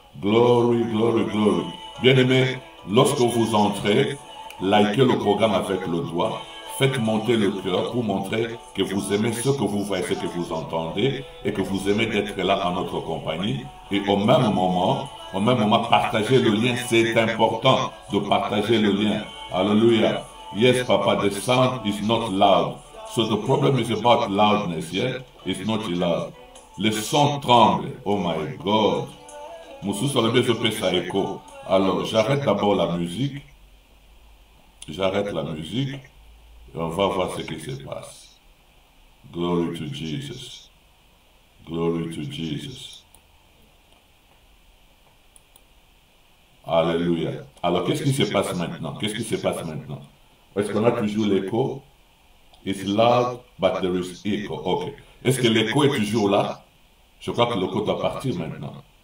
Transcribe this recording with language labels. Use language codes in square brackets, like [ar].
[en] Glory, glory, glory. [fr] Bien-aimés, lorsque vous entrez, likez le programme avec le doigt. Faites monter le cœur pour montrer que vous aimez ce que vous voyez, ce que vous entendez et que vous aimez d'être là en notre compagnie. Et au même moment, partagez le lien. C'est important de partager le lien. Alléluia. [en] Yes, Papa, the sound is not loud. So the problem is about loudness, yeah? It's not loud. [fr] Le son tremble. [en] Oh my God. [fr] Moussou Salomé, je fais ça écho. Alors, j'arrête d'abord la musique. J'arrête la musique. Et on va voir ce qui se passe. [en] Glory to Jesus. Glory to Jesus. [fr] Alléluia. Alors, qu'est-ce qui se passe maintenant? Qu'est-ce qui se passe maintenant? Est-ce qu'on a toujours l'écho? [en] It's loud, but there is echo. Ok. [fr] Est-ce que l'écho est toujours là? Je crois que l'écho doit partir maintenant.